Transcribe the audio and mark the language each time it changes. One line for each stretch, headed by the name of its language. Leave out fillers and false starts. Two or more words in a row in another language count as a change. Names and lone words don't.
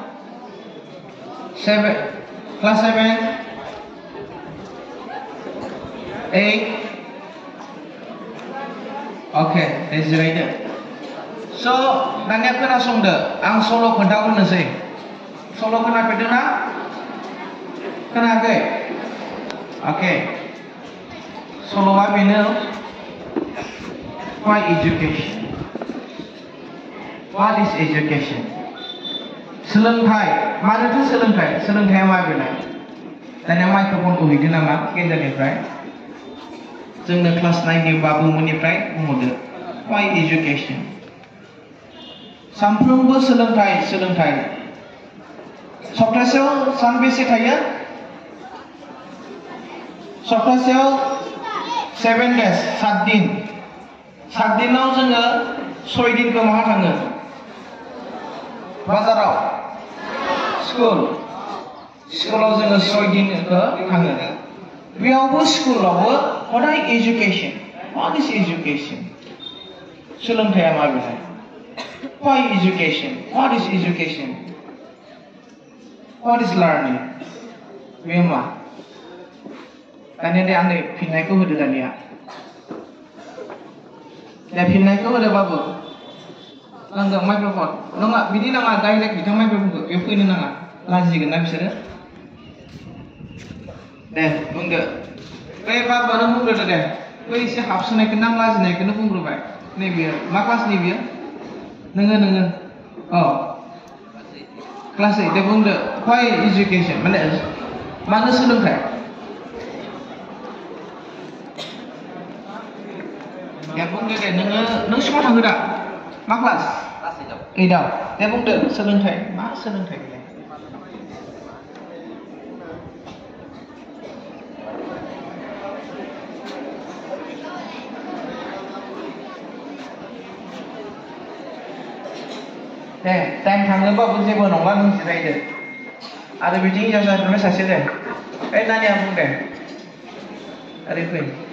Bodo: 7 क्लास 7 8 ओके दे जिरायदो स' दानिया खोनासंदो आं सल' खोन्थाग्रोनोसै सल' खोनाफेरदोंना खोनायाखै ओके सल'आ बेनो
English: why education what is education
Bodo: सोलोंथाइ मानोथो सोलोंथाइया मा बेलाय दानिया माइक्र'फनखौ हैदो नामा गेजेरनिफ्राय जोंनो क्लास 9 नि बाबुमोननिफ्राय बुंहरदो
English: why education
Bodo: सानफ्रोमबो सोलोंथाइ सप्तासेयाव सानबेसे थायो सप्तासेयाव 7 days 7 दिन 7 दिनाव जोङो 6 दिनखौ माहा थाङो बाजाराव स्कुलाव जोङो 6 दिनखौ थाङो बेयावबो स्कुलावबो हदाय
English: education what is education
Bodo: सोलोंथाइया मा बेलाय
English: why education what is education what is learning
Bodo: बे मा दानिया दे आंनो फिननायखौ होदो दानिया दे फिननायखौ होदो बाबु नांगौ माइक्र'फन नङा बिदि नाङा डाइरेक्ट बिथां माइक्र'फनखौ बेयाव फैनो नाङा लाजिगोन ना बिसोरो दे बुंदो बे बाबुआनो बुंग्रोदो दे बै एसे हाबसोनायखौनो आं लाजिनायखौनो बुंग्रोबाय नैबेयो मा क्लासनि बियो नोङो क्लास 8 दे बुंदो
English: why education
Bodo: मानो सोलोंथाइ दे बुंदो दे नों सिङाव थाङो दा मा क्लास 8 आव दे बुंदो सोलोंथाइ मा सोलोंथाइ बेलाय दे टाइम थाङोबाबो जेबो नंला नों जिरायदो आरो बिथिं हिनजावसाफोरनिफ्राय सासे दे ओइ नानिया बुं दे ओरै फै